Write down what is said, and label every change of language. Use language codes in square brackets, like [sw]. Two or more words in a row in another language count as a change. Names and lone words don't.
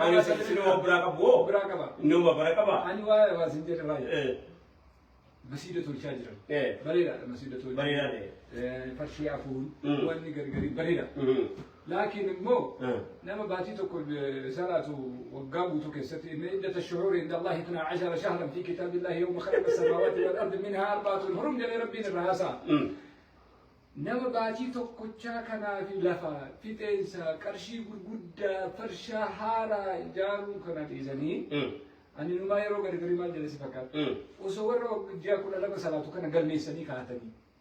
[om] Kaan eessa geessa nama biraa qabu hoo? Biraa qaba. Nama biraa qaba. Ani waa'ee waasin jedhe baay'ee. Masiida tolchaa jiran. Bareedaadha masiida tolchaa. Bareedaadha. Farshii afuun wanni gargari bareeda. Laakiin immoo nama baatii tokko salaatu waggaa guutuu keessatti [ar] إن عدة الشهور عند الله 12 شهرا في كتاب الله يوم خلق السماوات والأرض منها أربعة حرم [om] jedhee rabbiin irraa haasa'a. Nama baatii tokkochaa kanaaf lafa fixeensa qarshii gurguddaa farshaa haaraa ijaaruu kana dhiisanii ani numaa yeroo gargari maal jedhe si fakkaata. Osoo warra ji'a 12 salaatu kana galmeessanii kaa'atanii.